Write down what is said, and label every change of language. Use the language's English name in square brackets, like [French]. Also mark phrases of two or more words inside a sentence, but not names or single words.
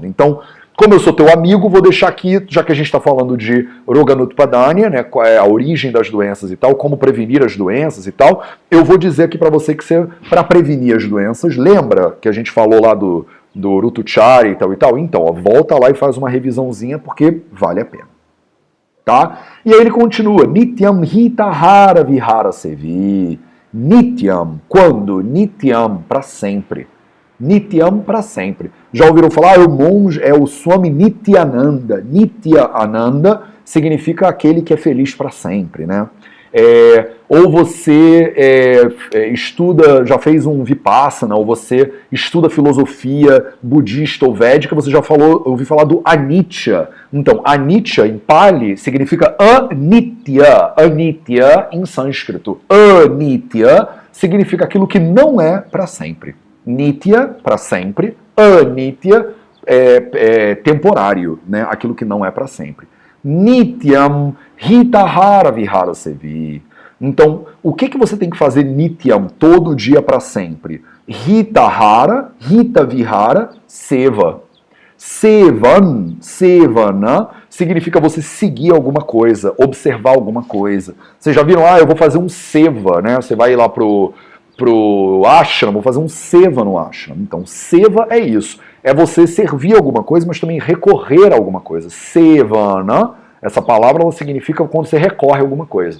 [Portuguese] Então, como eu sou teu amigo, vou deixar aqui, já que a gente está falando de Roga Nutpadanya, né, qual é a origem das doenças e tal, como prevenir as doenças e tal, eu vou dizer aqui para você que para prevenir as doenças, lembra que a gente falou lá do Rutuchari e tal e tal? Então, ó, volta lá e faz uma revisãozinha porque vale a pena. Tá? E aí ele continua, [Sanskrit] नित्यं हिताहार विहार सेवी. [Portuguese] Nityam, quando? Nityam, para sempre. Nityam, para sempre. Já ouviram falar? O monge é o Swami Nityananda. Nityananda significa aquele que é feliz para sempre, né? Ou você estuda, já fez um Vipassana, ou você estuda filosofia budista ou védica, você já ouviu falar do Anicca. Então, Anicca em Pali significa anitya. Anitya em sânscrito. Anitya significa aquilo que não é para sempre. Nitya, para sempre. Anitya temporário, né? Aquilo que não é para sempre. [Sanskrit] नित्यं हिताहार विहार सेवी. [Portuguese] Então, o que você tem que fazer nityam, todo dia para sempre? [Sanskrit] हिताहार हित विहार सेवा. सेवन सेवन, [Portuguese] significa você seguir alguma coisa, observar alguma coisa. Vocês já viram, eu vou fazer um seva, né? Você vai lá pro pro ashram, vou fazer um seva no ashram. Então, seva é isso. É você servir alguma coisa, mas também recorrer a alguma coisa. Sevana, essa palavra ela significa quando você recorre a alguma coisa.